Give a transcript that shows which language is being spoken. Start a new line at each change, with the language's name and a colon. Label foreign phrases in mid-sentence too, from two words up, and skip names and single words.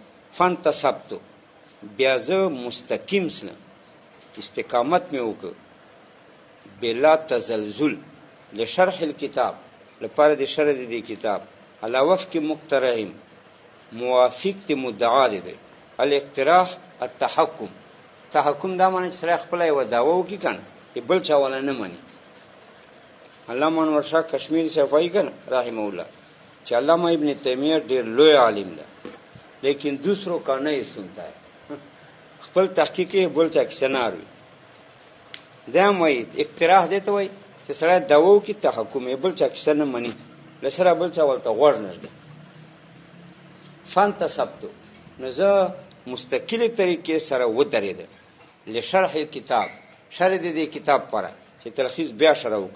Pashto: فانتصبتو بیا زه مستقیم سلم، استقامت مې وکړ،
Arabic: بلا تزلزل لشرح الکتاب
Pashto: لپاره د شرح د دې کتاب،
Arabic: علی وفق مقترحهم
Pashto: موافق د مدعا دی،
Arabic: الاقتراح التحکم،
Pashto: تحکم دا معنی چې سړی خپله یوه دعوه وکړي کنه بل چا والا نه مني. علامه انور شاه کشمیری صاحب وایي کنه
Arabic: رحمه الله
Pashto: چې علامه ابن تیمیه ډېر لوی عالم ده لیکن
Urdu: دوسروں کا نہیں سنتا ہے،
Pashto: خپل تحقیق یې بل چا کیسه نه اوري. دا هم وایي اقتراح دی ته وایي چې سړی دعوه وکړي تحکم یې بل چا کیسه نه مني، له سره بل چا ورته غوږ نه ږدي. فانتصبتو نو زه مستقلې طریقې سره ودرېدم
Arabic: لشرح کتاب
Pashto: شر دې کتاب پره چې تلخیص بیا شروع وکړه